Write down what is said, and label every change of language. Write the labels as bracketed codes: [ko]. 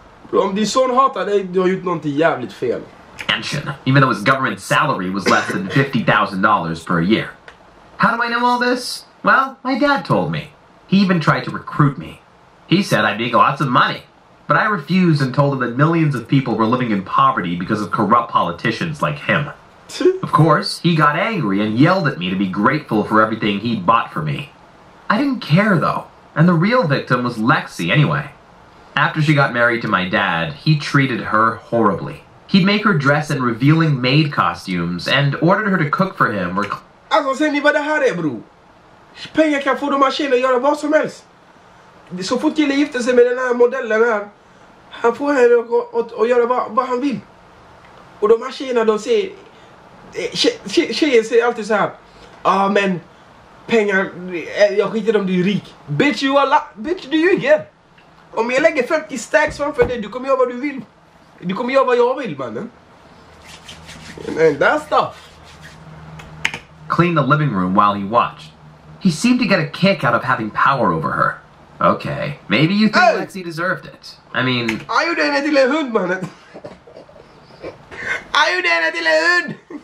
[sv] Bro, om din son hatar dig, du har gjort någonting jävligt fel. [en] Mansion, even though his government salary was less than $50,000 per year. How do I know all this? Well, my dad told me. He even tried to recruit me. He said I'd make lots of money. But I refused and told him that millions of people were living in poverty because of corrupt politicians like him. Of course, he got angry and yelled at me to be grateful for everything he'd bought for me. I didn't care, though. And the real victim was Lexi anyway. After she got married to my dad, he treated her horribly. He'd make her dress in revealing maid costumes and ordered her to cook for him or... [sv] Alltså, ser ni vad det här är, bro? Pengar kan få de här tjejerna att göra vad som helst. Så fort killen gifter sig med den här modellen här, han får henne att göra vad han vill. Och de här tjejerna, de säger... Tjejer säger alltid så här: men pengar, jag skiter om du är rik. Bitch, bitch, du ljuger. Om jag lägger 50 stacks framför dig, du kommer göra vad du vill. Du kommer göra vad jag vill, mannen. [en] And that stuff. Cleaned the living room while he watched. He seemed to get a kick out of having power over her. Okay, maybe you think Lexi deserved it. I mean... [sv] Jag gjorde henne till en hund, mannen. Jag gjorde henne till en hund.